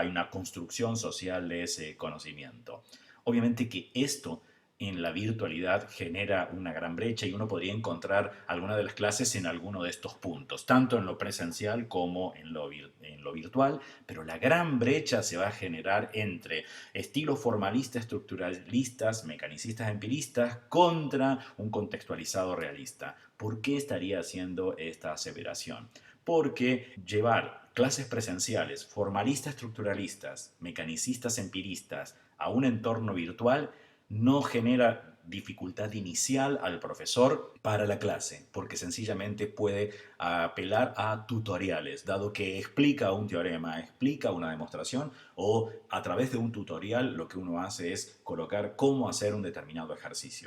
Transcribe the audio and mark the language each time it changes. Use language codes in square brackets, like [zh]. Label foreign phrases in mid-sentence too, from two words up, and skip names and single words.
[es] Hay una construcción social de ese conocimiento. Obviamente que esto en la virtualidad genera una gran brecha y uno podría encontrar alguna de las clases en alguno de estos puntos, tanto en lo presencial como en lo virtual, pero la gran brecha se va a generar entre estilos formalistas, estructuralistas, mecanicistas, empiristas contra un contextualizado realista. ¿Por qué estaría haciendo esta aseveración? Porque llevar clases presenciales, formalistas, estructuralistas, mecanicistas, empiristas, a un entorno virtual no genera dificultad inicial al profesor para la clase, porque sencillamente puede apelar a tutoriales, dado que explica un teorema, explica una demostración o a través de un tutorial lo que uno hace es colocar cómo hacer un determinado ejercicio.